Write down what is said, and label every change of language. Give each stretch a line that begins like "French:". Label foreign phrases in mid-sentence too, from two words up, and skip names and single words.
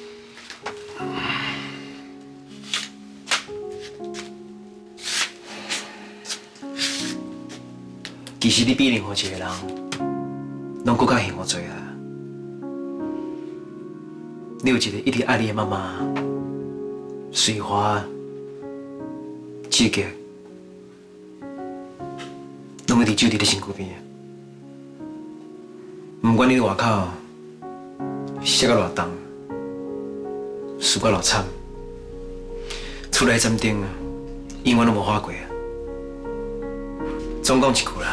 Min Nan Chinese: 其实你比任何一个人，拢更较幸福多啊！你有一个一直爱你的妈妈，水花、志杰，拢一直守伫你身躯边。不管你伫外口摔到偌重，输到偌惨，厝内战争永远都无化过啊！总讲一句啦。